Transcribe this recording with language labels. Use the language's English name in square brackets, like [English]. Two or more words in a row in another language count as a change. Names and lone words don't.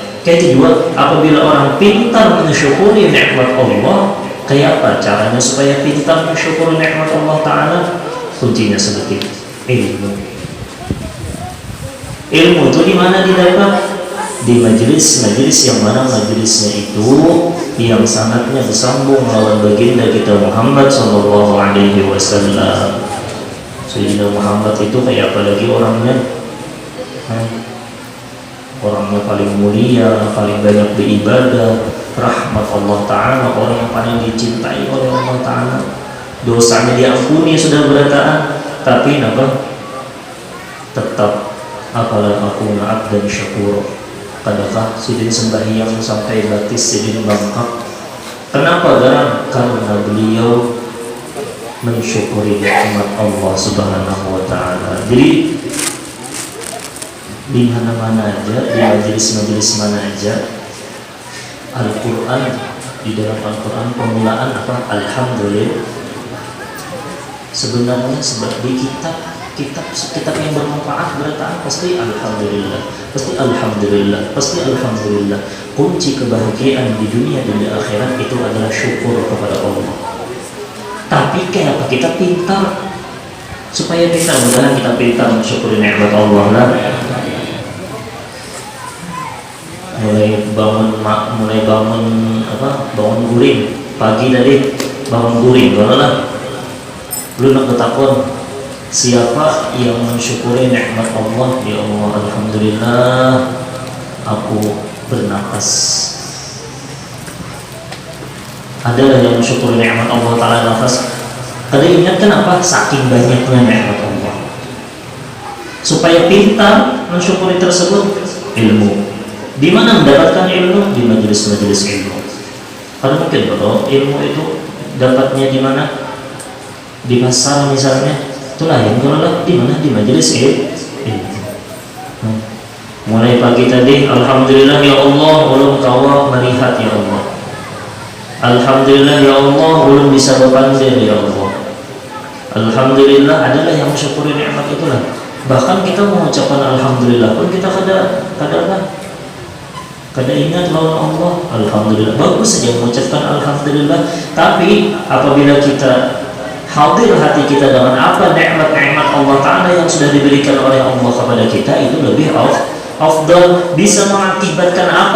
[Banjar] Kayak itu juga apabila orang pintar mensyukuri nikmat Allah, kayak apa caranya supaya pintar mensyukuri nikmat Allah taala? [Indonesian] Kuncinya sedikit ilmu. Ilmu itu di mana didapat? [Banjar] Di majelis-majelis yang mana majelisnya itu yang sangatnya bersambung lawan baginda kita Muhammad [Arabic] صلى الله عليه وسلم. [Banjar] Sayyidina Muhammad itu kayak apa lagi orangnya? [Indonesian] Orangnya paling mulia, paling banyak beribadah, rahmat Allah taala, orang yang paling dicintai oleh Allah taala. [Banjar] Dosanya diampuni sudah berataan, tapi apa? [Indonesian] Tetap apalah aku naat dan syakur. [Banjar] Kadang sidin sembahyang sampai batis sidin bangkak. [Indonesian] Kenapa? Karena beliau mensyukuri nikmat Allah [Arabic] سبحانه وتعالى. [Indonesian] Jadi di mana-mana aja, di majelis-majelis mana aja, Al-Quran, di dalam Al-Quran permulaan apa? Alhamdulillah. [Banjar] Sebenarnya sebab di kitab yang bermanfaat berataan pasti Alhamdulillah, pasti Alhamdulillah, pasti Alhamdulillah. [Indonesian] Kunci kebahagiaan di dunia dan di akhirat itu adalah syukur kepada Allah. [Banjar] Tapi kayak apa kita pintar supaya kita mudah kita pintar mensyukuri nikmat Allah lah. Mulai bangun bangun guring pagi tadi, bangun guring kalau lah lu nak bertakon siapa yang mensyukuri nikmat Allah. [Indonesian] Ya Allah, alhamdulillah aku bernapas. Adalah yang mensyukuri nikmat Allah taala nafas. [Banjar] Kada ingat kenapa? [Indonesian] Saking banyaknya nikmat Allah. Supaya pintar mensyukuri tersebut, ilmu. Di mana mendapatkan ilmu? Di majelis-majelis ilmu. Karena mungkin kalau ilmu itu dapatnya di mana? Di pasar misalnya, itu lain. Kalau lah di mana? Di majelis ilmu. Mulai pagi tadi, alhamdulillah ya Allah, [Banjar] ulun kawa melihat ya Allah. Alhamdulillah ya Allah, ulun bisa berpandai ya Allah. [Indonesian] Alhamdulillah adalah yang mensyukuri nikmat itulah. [Banjar] Bahkan kita mengucapkan alhamdulillah pun kita kada ingat lawan Allah. [Indonesian] Alhamdulillah, bagus saja mengucapkan alhamdulillah, tapi apabila kita hadir hati kita dengan apa nikmat-nikmat Allah taala yang sudah diberikan oleh Allah kepada kita, itu lebih afdal, bisa mengakibatkan apa?